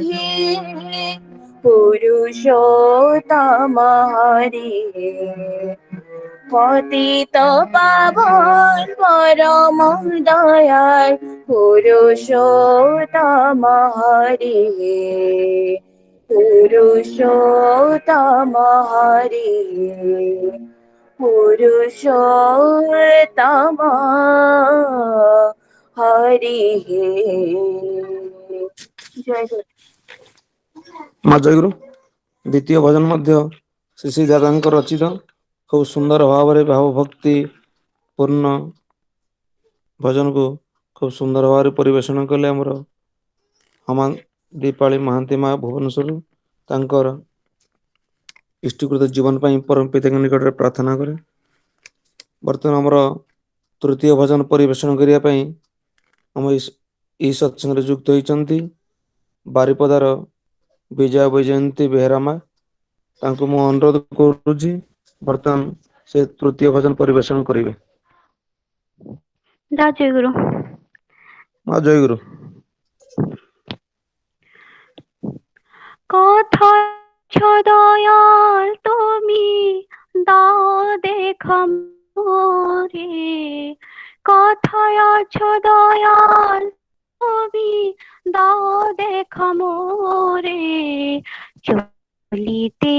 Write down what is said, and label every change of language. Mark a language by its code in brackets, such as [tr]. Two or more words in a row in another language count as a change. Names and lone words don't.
[bn] পুরুষোত্তম হরি পতিত পাবন পরম দয়াল পুরুষোত্তম হরি পুরুষোত্তম হরি পুরুষোত্তম হরি জয় গুরু। [or] মা জୟଗୁରୁ ଦ୍ୱିତୀୟ ଭଜନ ମଧ୍ୟ ଶ୍ରୀ ଶ୍ରୀ ଦାଦାଙ୍କ ରଚିତ ଖୁବ ସୁନ୍ଦର ଭାବରେ ଭାବ ଭକ୍ତି ପୂର୍ଣ୍ଣ ଭଜନକୁ ଖୁବ ସୁନ୍ଦର ଭାବରେ ପରିବେଷଣ କଲେ ଆମର ହମା ଦୀପାଳି ମହାନ୍ତି ମା ଭୁବନେଶ୍ୱରରୁ ତାଙ୍କର ଇଷ୍ଟକୃତ ଜୀବନ ପାଇଁ ପରମ ପିତାଙ୍କ ନିକଟରେ ପ୍ରାର୍ଥନା କରେ। ବର୍ତ୍ତମାନ ଆମର ତୃତୀୟ ଭଜନ ପରିବେଷଣ କରିବା ପାଇଁ ଆମ ଏହି ସତ୍ସଙ୍ଗରେ ଯୁକ୍ତ ହୋଇଛନ୍ତି ବାରିପଦାର ବିଜୟ ବୈଜୟନ୍ତୀ ବେହେରା ମା। ତାଙ୍କୁ ମୁଁ ଅନୁରୋଧ କରୁଛି ବର୍ତ୍ତମାନ ସେ ତୃତୀୟ ଭଜନ ପରିବେଷଣ କରିବେ। [bn] দা জয়গুরু। মা জয়গুরু। কথা দয়াল তুমি দাও দেখা মোরে, কথায় আছো দয়াল তুমি দাও দেখা মোরে, চলিতে